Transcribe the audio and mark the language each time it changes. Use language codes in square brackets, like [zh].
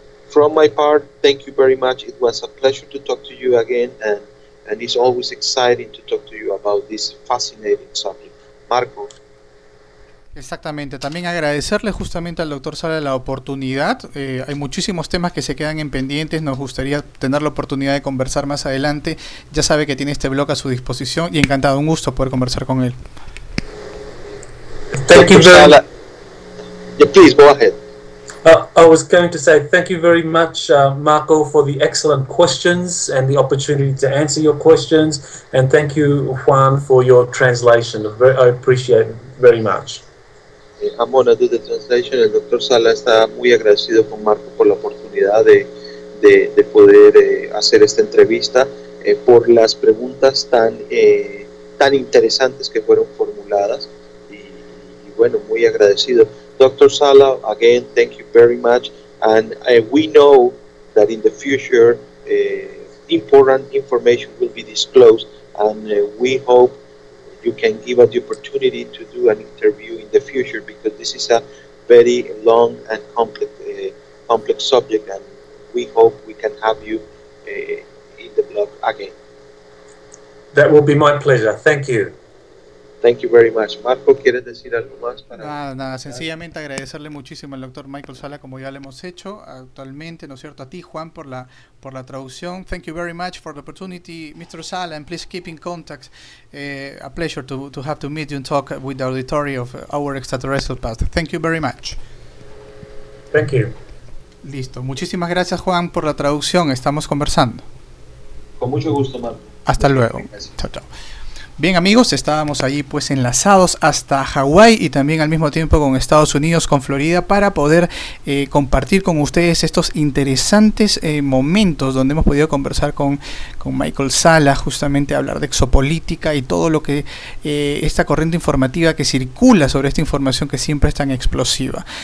[en] From my part, thank you very much. It was a pleasure to talk to you again, and it's always exciting to talk to you about this fascinating subject. Marco. [es] Exactamente. También agradecerle justamente al doctor Sala la oportunidad. Hay muchísimos temas que se quedan en pendientes. Nos gustaría tener la oportunidad de conversar más adelante. Ya sabe que tiene este blog a su disposición y encantado, un gusto poder conversar con él. [en] Thank you, Sala. Yeah, please go ahead. I was going to say thank you very much, Marco, for the excellent questions and the opportunity to answer your questions, and thank you, Juan, for your translation. I appreciate it very much. I'm going to do the translation. [es] El doctor Sala está muy agradecido con Marco por la oportunidad de poder hacer esta entrevista, por las preguntas tan interesantes que fueron formuladas, y bueno, muy agradecido. [en] Dr. Sala, again, thank you very much, and we know that in the future important information will be disclosed, and we hope you can give us the opportunity to do an interview in the future, because this is a very long and complex subject, and we hope we can have you in the blog again. That will be my pleasure. Thank you. Thank you very much. Marco, [es] ¿quieres decir algo más? Nada, sencillamente agradecerle muchísimo al doctor Michael Sala, como ya lo hemos hecho actualmente, ¿no es cierto? A ti, Juan, por la traducción. [en] Thank you very much for the opportunity, Mr. Sala, and please keep in contact. A pleasure to have to meet you and talk with the auditory of our extraterrestrial past. Thank you very much. Thank you. [es] Listo. Muchísimas gracias, Juan, por la traducción. Estamos conversando. Con mucho gusto, Marco. Hasta luego. Gracias. Chao, chao. Bien, amigos, estábamos allí pues enlazados hasta Hawái y también al mismo tiempo con Estados Unidos, con Florida, para poder compartir con ustedes estos interesantes momentos donde hemos podido conversar con Michael Sala, justamente hablar de exopolítica y todo lo que esta corriente informativa que circula sobre esta información que siempre es tan explosiva.